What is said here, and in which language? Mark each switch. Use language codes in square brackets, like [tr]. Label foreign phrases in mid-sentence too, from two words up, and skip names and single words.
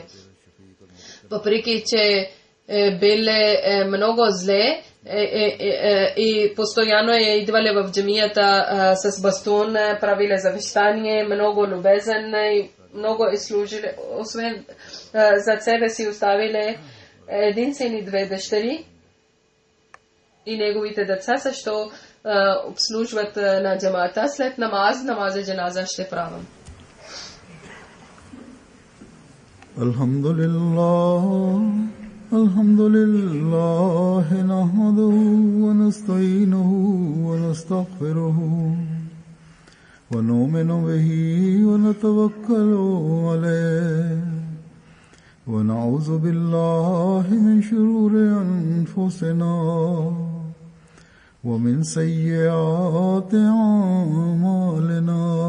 [bg] Въпреки че биле много зле и постоянно е идвали в джамията с бастун, правиле завещание, много любезен и много е служили. Освен за себе си оставили 1 син и 2 дъщери и неговите деца също обслужват на джамата. След намаза джаназа ще правим. [ar] الحمد لله نحمده ونستعينه ونستغفره ونؤمن به ونتوكل عليه ونعوذ بالله من شرور أنفسنا ومن سيئات أعمالنا.